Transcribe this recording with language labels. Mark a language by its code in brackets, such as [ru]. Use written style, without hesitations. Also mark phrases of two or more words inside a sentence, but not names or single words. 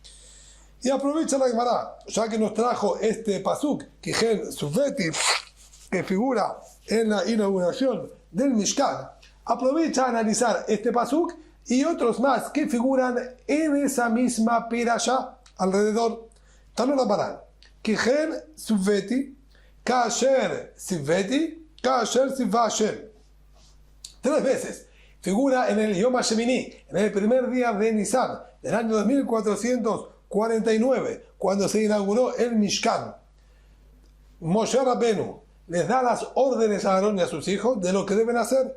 [es] Y aprovecha la Gemara, ya que nos trajo este pasuk, [he] כן צויתי, [es] que figura en la inauguración del Mishkan, aprovecha a analizar este pasuk y otros más que figuran en esa misma pirasha alrededor. [he] תנו רבנן, כן צויתי, כאשר צויתי, כאשר צוה השם. [es] 3 veces figura en el Yom HaShemini, en el primer día de Nisan, del año 2449, cuando se inauguró el Mishkan. Moshe Rabbenu les da las órdenes a Aarón y a sus hijos de lo que deben hacer.